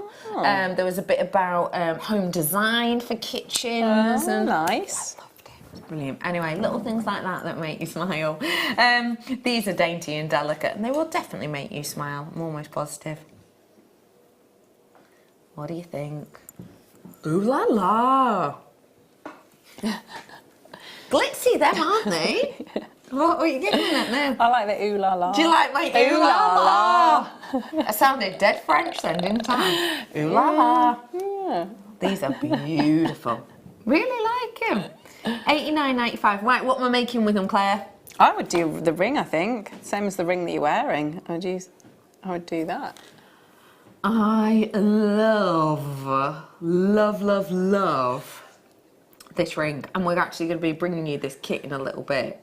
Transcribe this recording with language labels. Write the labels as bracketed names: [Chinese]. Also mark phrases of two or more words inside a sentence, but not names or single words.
[English] There was a bit about home design for kitchens. And Nice. I loved it. It was brilliant. Anyway, little things like that make you smile. These are dainty and delicate, and they will definitely make you smile. I'm almost positive. What do you think? Ooh la la! Glitzy, them, aren't they? What are you getting at now? I like the ooh la la. Do you like my ooh la la? I sounded dead French then, didn't I? Ooh la la. Yeah. These are beautiful. Really like them. $89.95. Right, what am I making with them, Claire? I would do the ring, I think. Same as the ring that you're wearing. I would do that. I love this ring, and we're actually going to be bringing you this kit in a little bit.